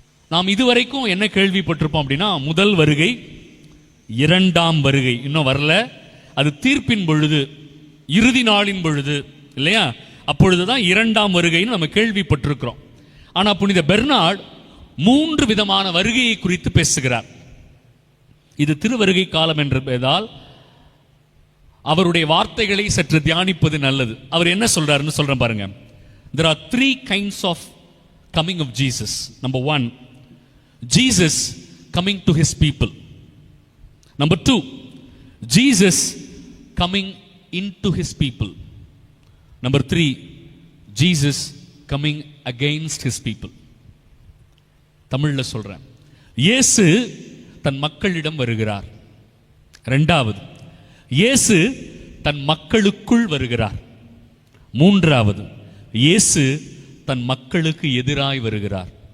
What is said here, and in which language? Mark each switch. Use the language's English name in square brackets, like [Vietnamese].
[Tamil] நாம் இதுவரைக்கும் என்ன கேள்விப்பட்டிருப்போம் அப்படின்னா, முதல் வருகை, 2ஆம் வருகை இன்னும் வரல, அது தீர்ப்பின் பொழுது, இறுதி நாளின் பொழுது இல்லையா, அப்பொழுதுதான் 2ஆம் வருகைன்னு நம்ம கேள்விப்பட்டிருக்கிறோம். ஆனா புனித பெர்னார்டு 3 விதமான வருகையை குறித்து பேசுகிறார். இது திருவருகை காலம் என்பதால் அவருடைய வார்த்தைகளை சற்று தியானிப்பது நல்லது. அவர் என்ன சொல்றாருன்னு சொல்றேன் பாருங்க. [English] There are 3 kinds of coming of Jesus. Number 1, Jesus coming to his people. Number 2, Jesus coming into his people. Number 3, Jesus coming against his people. [Tamil] தமிழ்ல சொல்றேன், இயேசு தன் மக்களிடம் வருகிறார். 2வது, இயேசு தன் மக்களுக்குள் வருகிறார். 3வது, இயேசு தன் மக்களுக்கு எதிராய் வருகிறார்.